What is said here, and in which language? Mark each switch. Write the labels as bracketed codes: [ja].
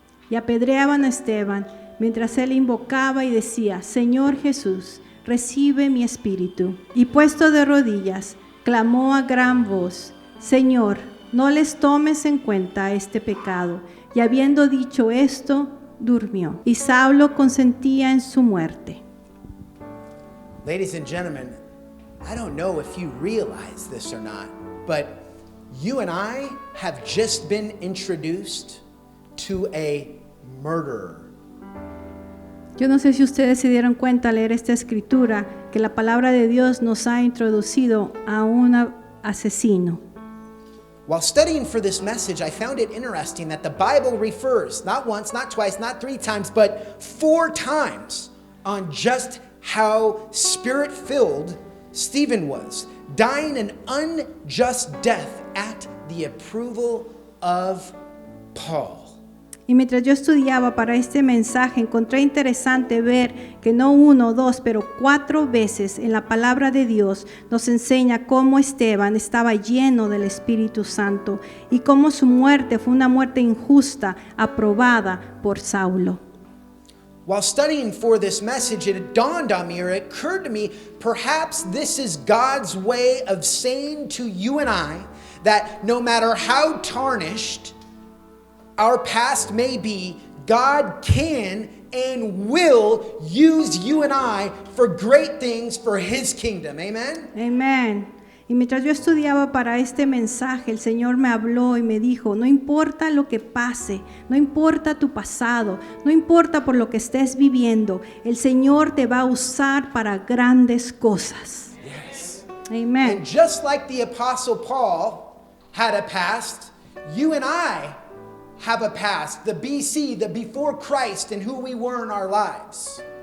[es] Y apedreaban a Esteban, mientras él invocaba y decía, Señor Jesús, recibe mi espíritu. Y puesto de rodillas, clamó a gran voz, Señor, no les tomes en cuenta este pecado. Y habiendo dicho esto, durmió. Y Saulo consentía en su muerte. [en] Ladies and gentlemen, I don't know if you realize this or not, but you and I have just been introduced to a murderer. [es] Yo no sé si ustedes se dieron cuenta al leer esta escritura que la palabra de Dios nos ha introducido a un asesino. [en] While studying for this message, I found it interesting that the Bible refers, not once, not twice, not 3 times, but 4 times on just how spirit-filled Stephen was, dying an unjust death at the approval of Paul. [es] Y mientras yo estudiaba para este mensaje, encontré interesante ver que no 1 o 2, pero 4 veces en la palabra de Dios nos enseña cómo Esteban estaba lleno del Espíritu Santo y cómo su muerte fue una muerte injusta, aprobada por Saulo. [en] While studying for this message, it dawned on me, or it occurred to me, perhaps this is God's way of saying to you and I that no matter how tarnished our past may be, God can and will use you and I for great things for His kingdom. Amen? [es] Amén. Y mientras yo estudiaba para este mensaje, el Señor me habló y me dijo, no importa lo que pase, no importa tu pasado, no importa por lo que estés viviendo, el Señor te va a usar para grandes cosas. [en] Yes. [es] Amén. [en] And just like the Apostle Paul had a past, you and I have a past, the BC, the before Christ, and who we were in our lives.